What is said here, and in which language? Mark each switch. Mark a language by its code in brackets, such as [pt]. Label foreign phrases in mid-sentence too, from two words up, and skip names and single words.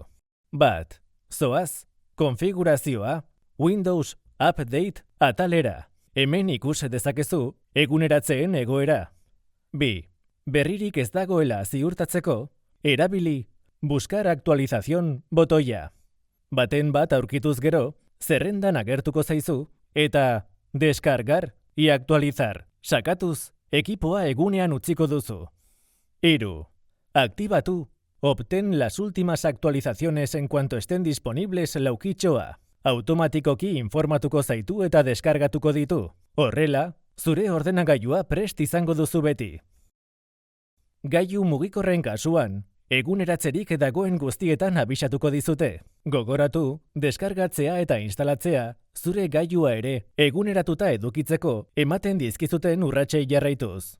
[eu] Bat, zoaz, konfigurazioa, Windows Update atalera. Hemen ikus dezakezu eguneratzeen egoera. Bi, berririk ez dagoela ziurtatzeko, erabili [es] Buscar actualización [eu] botoia. Baten bat aurkituz gero, zerrendan agertuko zaizu, eta [es] descargar y actualizar. [eu] Sakatuz, ekipoa egunean utziko duzu. Hiru, aktibatu. [es] Obtén las últimas actualizaciones en cuanto estén disponibles laukitxoa. [eu] Automatikoki informatuko zaitu eta deskargatuko ditu. Horrela, zure ordenagailua prest izango duzu beti. Gailu mugikorren kasuan, eguneratzerik dagoen guztietan abisatuko dizute. Gogoratu, deskargatzea eta instalatzea, zure gailua ere eguneratuta edukitzeko ematen dizkizuten urratsei jarraituz.